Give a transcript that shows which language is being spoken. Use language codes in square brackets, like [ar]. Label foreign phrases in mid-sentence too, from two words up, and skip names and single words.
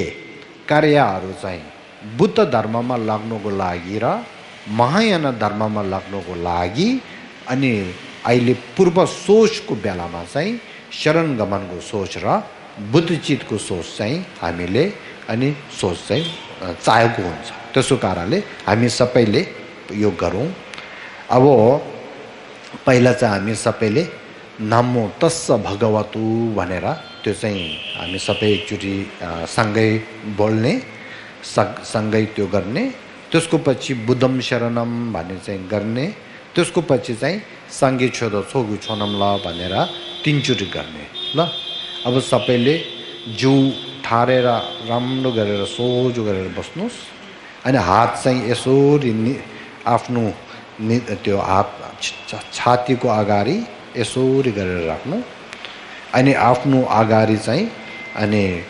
[ne] कार्यहरू चाहिँ बुद्ध धर्ममा लाग्नुको लागि र महायान धर्ममा लाग्नुको लागि अनि अहिले पूर्व सोचको बेलामा चाहिँ शरण गमनको सोच र बुद्धिचितको सोच चाहिँ हामीले अनि सोच चाहिँ चाहेको हुन्छ त्यसो कारणले हामी सबैले यो गरौँ अब पहिला चाहिँ हामी सबैले [pi] नमो तस्स [ne] भगवतु भनेर त्यो चाहिँ हामी सबै एकचोटि सँगै बोल्ने सँगै त्यो गर्ने त्यसको पछि [pi] बुद्धम शरणम [ne] भन्ने चाहिँ गर्ने त्यसको पछि चाहिँ [bo] སངས་རྒྱས་ཆོས་དང་ཚོགས་ཀྱི་མཆོག་རྣམས [ne] ल भनेर तीनचोटि गर्ने ल अब सबैले जिउ ठारेर राम्रो गरेर सोझो गरेर बस्नुहोस् अनि हात चाहिँ यसरी आफ्नो त्यो हात छातीको अगाडि यसरी गरेर राख्नु अनि आफ्नो अगाडि चाहिँ अनि